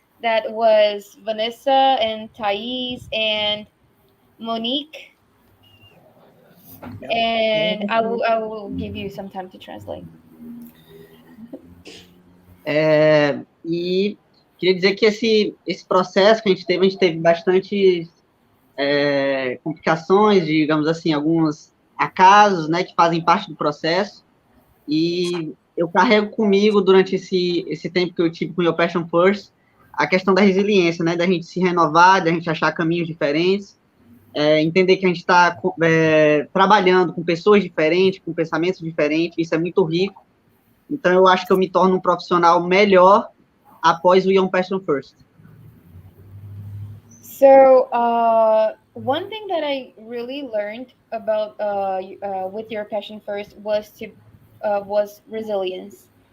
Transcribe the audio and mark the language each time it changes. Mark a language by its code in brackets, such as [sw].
[en] That was Vanessa and Thais and Monique. And I will give you some time to translate. [pt] E queria dizer que esse processo que a gente teve bastante complicações, digamos assim, alguns acasos, né, que fazem parte do processo, e eu carrego comigo durante esse tempo que eu tive com o Your Passion First a questão da resiliência, né, da gente se renovar, da gente achar caminhos diferentes, entender que a gente está trabalhando com pessoas diferentes, com pensamentos diferentes, isso é muito rico. Então, eu acho que eu me torno um profissional melhor após o Your Passion First. [en] So, one thing that I really learned about with Your Passion First was resilience.